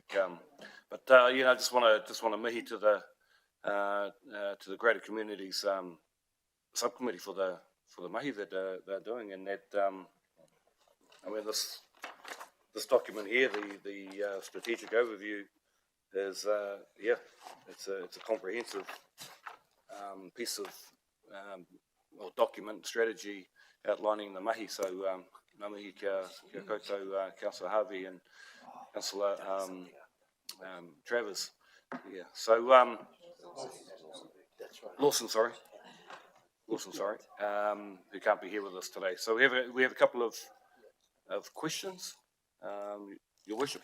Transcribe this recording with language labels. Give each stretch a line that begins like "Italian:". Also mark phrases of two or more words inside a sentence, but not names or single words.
English: But just want to mihi to the greater communities subcommittee for the mahi that they're doing, and that this document here, the strategic overview, is it's a comprehensive piece of document strategy outlining the mahi.
Māori: So ngā mihi kia koutou,
English: Councillor Harvey and Councillor Travers. Yeah. So Lawson, sorry, who can't be here with us today. So we have a couple of questions. Your Worship.